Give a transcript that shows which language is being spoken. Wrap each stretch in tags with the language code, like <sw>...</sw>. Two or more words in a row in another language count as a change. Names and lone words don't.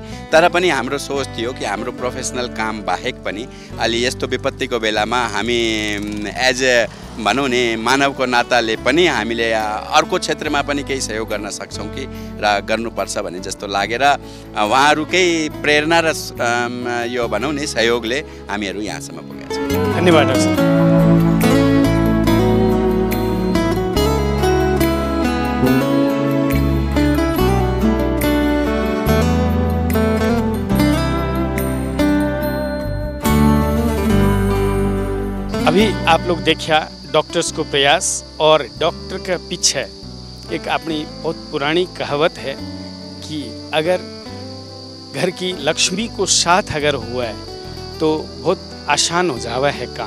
<ne>तर पनि हाम्रो सोच थियो कि हाम्रो प्रोफेसनल काम बाहेक पनि अलि यस्तो विपत्तिको बेलामा हामी</ne> <en>as a</en> <ne>भनौँ नि मानवको नाताले पनि हामीले अर्को क्षेत्रमा पनि केही सहयोग गर्न सक्छौँ कि र गर्नुपर्छ भन्ने जस्तो लागेर उहाँहरूकै प्रेरणा र यो भनौँ नि सहयोगले हामीहरू यहाँसम्म पुगेका छौँ। धन्यवाद डाक्टर साहब।</ne> <hi>अभी आप लोग देखा डॉक्टर्स को प्रयास, और डॉक्टर के पीछे एक अपनी बहुत पुरानी कहावत है कि अगर घर की लक्ष्मी को साथ अगर हुआ है तो बहुत आसान हो जावा है काम।</hi>